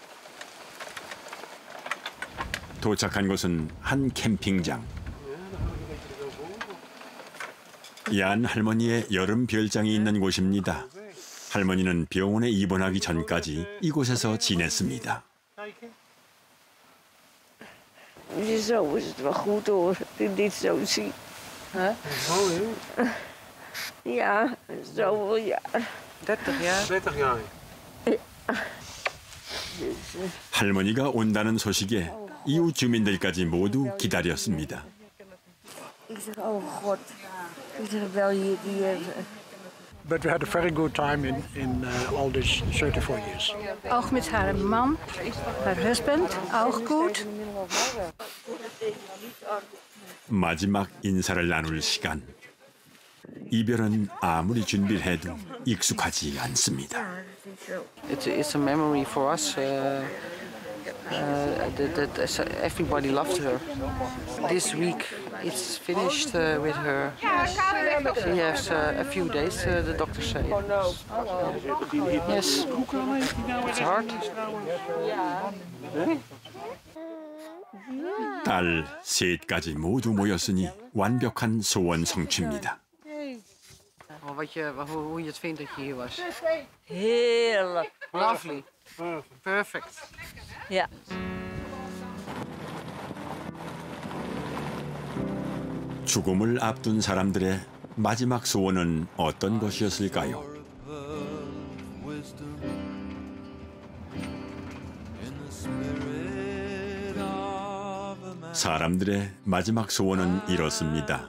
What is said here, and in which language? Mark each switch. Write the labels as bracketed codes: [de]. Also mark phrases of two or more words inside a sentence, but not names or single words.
[ko] 도착한 곳은 한 캠핑장. 야한 할머니의 여름 별장이 있는 곳입니다. 할머니는 병원에 입원하기 전까지 이곳에서 지냈습니다. [nl] Zo is het wel goed hoor, dat ik dit zo zie. Ja, zoveel jaar. 30 jaar? 30 jaar. [ko] 할머니가 온다는 소식에 이웃 주민들까지 모두 기다렸습니다. [nl] Ik zeg, [en] oh God. [nl] Ik zeg, wel hier die [en] But we had a very good time in all these 34 years. [de] Auch mit [nl] haar man, haar husband, [de] auch gut. [ko] 마지막 인사를 나눌 시간. 이별은 아무리 준비를 해도 익숙하지 않습니다. [en] It's a memory for us that everybody loved her. This week it's finished with her. She has a few days, the doctor said. Yes, it's hard. [ko] 딸 셋까지 모두 모였으니 완벽한 소원 성취입니다. [nl] Hoe je het vindt dat je hier was. Heerlijk. [en] Lovely. Perfect. [nl] Ja. [ko] 죽음을 앞둔 사람들의 마지막 소원은 어떤 것이었을까요? 사람들의 마지막 소원은 이렇습니다.